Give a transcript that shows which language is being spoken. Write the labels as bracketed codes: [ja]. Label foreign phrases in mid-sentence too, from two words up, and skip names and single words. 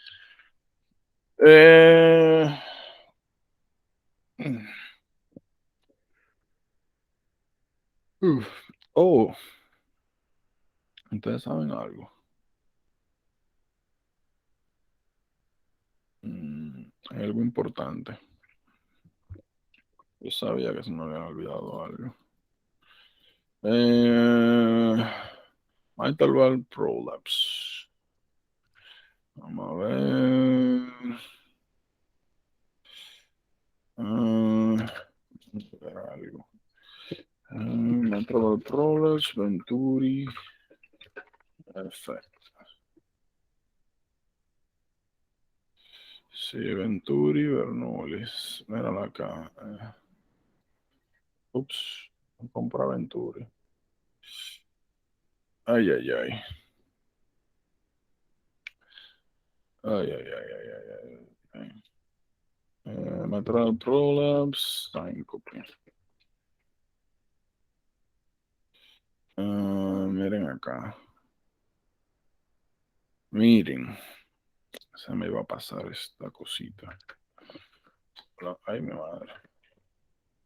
[es] Oh, ustedes saben algo. Hay algo importante. Yo sabía que se me había olvidado algo. [en] Mitral valve prolapse. [es] Vamos a ver. Algo. [en] Mitral valve prolapse, [es] Venturi. Perfecto. Sí, Venturi, Bernoullis. Mírala acá. Ups, compra Venturi. Ay, ay, ay. Ay, ay, ay, ay, ay, ay. [en] Mitral prolapse, síncope. [es] Miren acá. Miren. Se me va a pasar esta cosita. Ay, mi madre.